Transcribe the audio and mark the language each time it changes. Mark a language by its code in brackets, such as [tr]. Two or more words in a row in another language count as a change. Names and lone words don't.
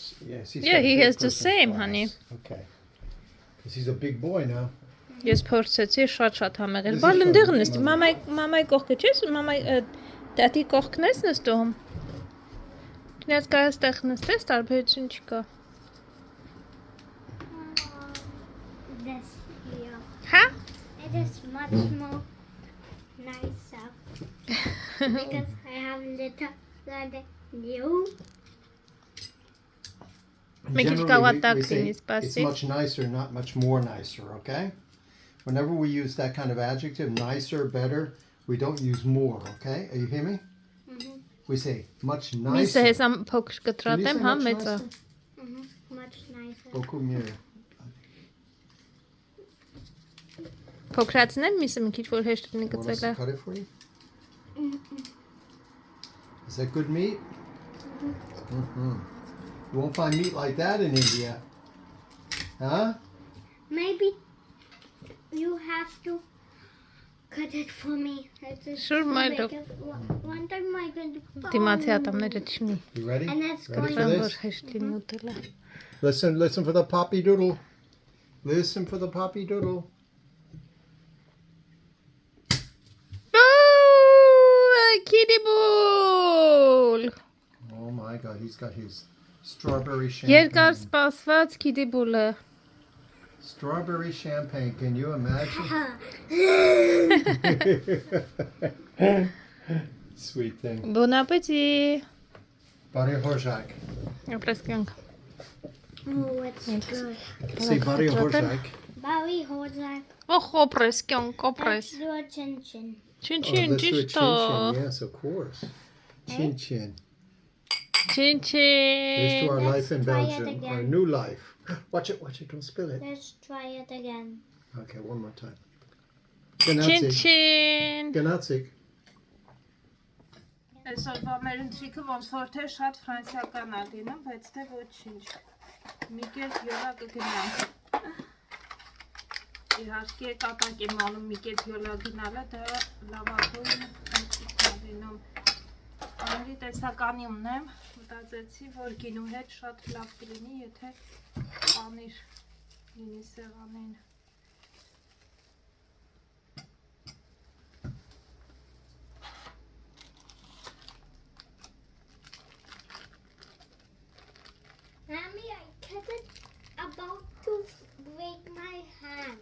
[en] Yes, Yeah, got a he big has the person's same, glass. honey. Okay. Because he's a big boy now. [hy] Ես փորձեցի շատ համեղել։ Բալ ընդեղ նստի, մամայի կողքը չես, մամայի տատի կողքն ես նստում։ Դու կարաս տեղ նստես, տարբերություն չկա։ [en] This here. [hy] Հա? [en] It is much more nicer because I have little than you. Make it Generally, go we attack say in his it's passage. much nicer, not much more nicer, okay? Whenever we use that kind of adjective, nicer, better, we don't use more, okay? Are you hear me? We say much [hy] Միսը [en] nicer. [hy] հեսա փոքր [en] Can you [hy] կտրատեմ, [en] say [hy] հա [en] much [hy] մեծա։ [en] nicer? Much nicer. [fr] Beaucoup mieux. [hy] Փոքրացնեմ միսը մի քիչ որ հեշտ լինի [en] Want us to [hy] գծելը։ [en] cut it for you? Is that good meat? You won't find meat like that in India. Huh? Maybe you have to cut it for me. Sure, my dog. One time I can do. [hy] Դիմացի ատամները չնի։ [en] You ready? And that's Ready going for [hy] Որ [en] this? [hy] հեշտ լինի ուտելը։ [en] Listen for the poppy doodle. Listen for the poppy doodle. Kitty ball։ Oh my God, he's got his strawberry [hy] Երկար [en] champagne. [hy] սպասված [en] kitty ball- [hy] ը։ [en] Strawberry champagne. Can you imagine? Sweet thing. [fr] Bon appétit։ [hy] Բարի ախորժակ. Ապրես կյանք։ [en] Oh, it's good. Say [hy] Բարի ախորժակ. Բարի ախորժակ. Ոխ ապրես կյանք, ապրես։ [en] Let's do a chin chin. [hy] Չին [en] Oh, [hy] չին [en] let's do a [hy] ճիշտ [en] chin [hy] է։ [en] chin. Yes, of course. Chin chin. [hy] Չին [en] Here's to our [hy] չին։ [en] life in try it Belgium. Our again. new life. Watch it, don't spill it. Let's try it again. Okay, one more time. [hy] Չին Ganatsik. չին։ Ganatsik. Այսօրվա մեր ընթրիքը ոնց որ թե շատ ֆրանսիական է լինում, բայց թե ոչինչ։ Մի կերպ յոլա կգնանք։ Իհարկե կատակ եմ անում մի կերպ յոլա գնալը, դա լավագույն ընթրիքն է լինում։ Ամենի տեսականի ունեմ, մտածեցի, որ գինու հետ շատ լավ կլինի, եթե պանիր լինի սեղանին։ [en] Mommy, I cut it about to break my hand.